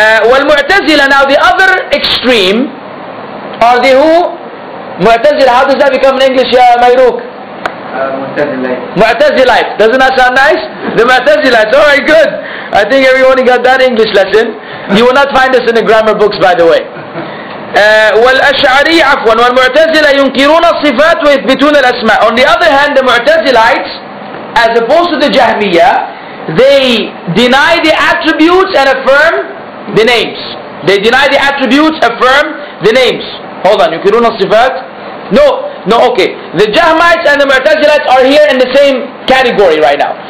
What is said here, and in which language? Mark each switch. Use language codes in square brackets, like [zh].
[en] والمعتزلة, now the other extreme are the who? Mu'tazila, how does that become in English, Mayruk? Mu'tazilites. Doesn't that sound nice? The Mu'tazilites. Alright, good. I think everyone got that English lesson. You will not find this in the grammar books, by the way. [ar] والأشعري عفوا والمعتزلة ينكرون الصفات ويثبتون الأسماء. [en] On the other hand, the Mu'tazilites, as opposed to the Jahmiyyah, they deny the attributes and affirm the names. They deny the attributes, affirm the names. Hold on, [ar] ينكرون الصفات? [en] No, okay. The Jahmites and the Mu'tazilites are here in the same category right now.